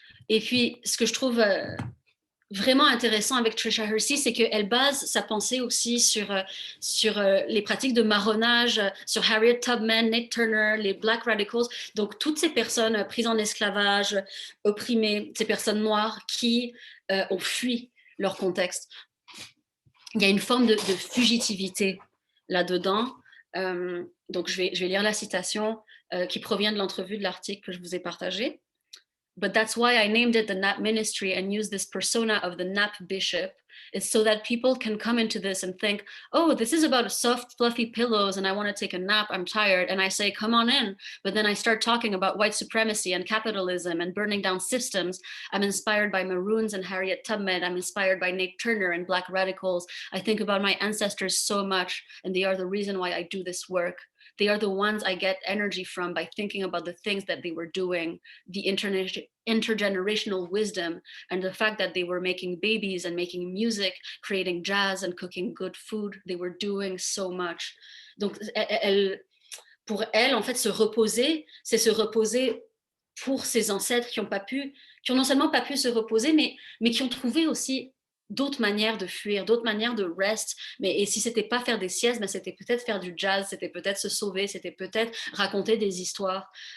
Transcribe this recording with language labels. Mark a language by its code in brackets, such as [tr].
[fr] Et puis, ce que je trouve vraiment intéressant avec Tricia Hersey, c'est qu'elle base sa pensée aussi sur les pratiques de marronnage, sur Harriet Tubman, Nate Turner, les Black Radicals, donc toutes ces personnes prises en esclavage, opprimées, ces personnes noires qui ont fui leur contexte. Il y a une forme de fugitivité là-dedans. Donc, je vais lire la citation qui provient de l'entrevue de l'article que je vous ai partagé. [en] But that's why I named it the Nap Ministry and used this persona of the Nap Bishop. It's so that people can come into this and think, oh, this is about soft, fluffy pillows and I want to take a nap, I'm tired. And I say, come on in. But then I start talking about white supremacy and capitalism and burning down systems. I'm inspired by Maroons and Harriet Tubman. I'm inspired by Nate Turner and Black Radicals. I think about my ancestors so much, and they are the reason why I do this work. they are the ones I get energy from by thinking about the things that they were doing, the intergenerational wisdom, and the fact that they were making babies and making music, creating jazz and cooking good food. They were doing so much. [fr] Donc, pour elle, en fait, se reposer, c'est se reposer pour ses ancêtres qui ont non seulement pas pu se reposer, mais qui ont trouvé aussi d'autres manières de fuir, d'autres manières de rest. Et si c'était pas faire des siestes, ben c'était peut-être faire du jazz, c'était peut-être se sauver, c'était peut-être raconter des histoires.